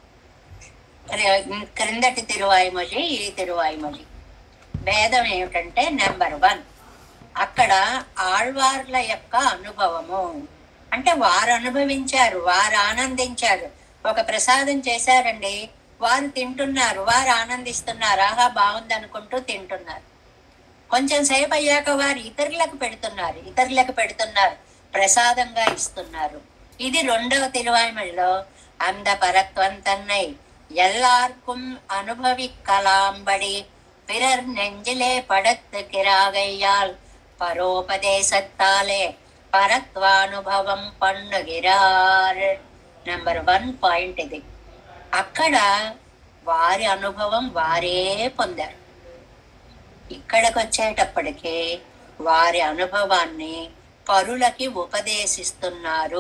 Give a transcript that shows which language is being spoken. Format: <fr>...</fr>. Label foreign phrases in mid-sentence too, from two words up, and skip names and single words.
<te>క్రిందటి తిరువాయుమొഴి, ఈ తిరువాయుమొഴి భేదం ఏమిటంటే నెంబర్ 1, అక్కడ ఆళ్వార్ల యొక్క అనుభవము అంటే వారు అనుభవించారు, వారు ఆనందించారు. ఒక ప్రసాదం చేశారండి, వారు తింటున్నారు, వారు ఆనందిస్తున్నారు, ఆహా బాగుంది అనుకుంటూ తింటున్నారు. కొంచెం సేపు అయ్యాక వారు ఇతరులకు పెడుతున్నారు, ప్రసాదంగా ఇస్తున్నారు. ఇది రెండవ తిరువాయుమొழிలో</te> <ta>அந்த பரத்வம் தன்னை எல்லாருக்கும் அனுபவிக்கலாம்படி பிறர் நெஞ்சிலே படுத்துகிறாகையால் பரோபதேசத்தாலே பரத்வானுபவம் பண்ணுகிறார்.</ta> <te>నెంబర్ 1 పాయింట్ ఇది. అక్కడ వారి అనుభవం వారే పొందారు. ఇక్కడికి వచ్చేటప్పటికి వారి అనుభవాన్ని పరులకి ఉపదేశిస్తున్నారు.</te>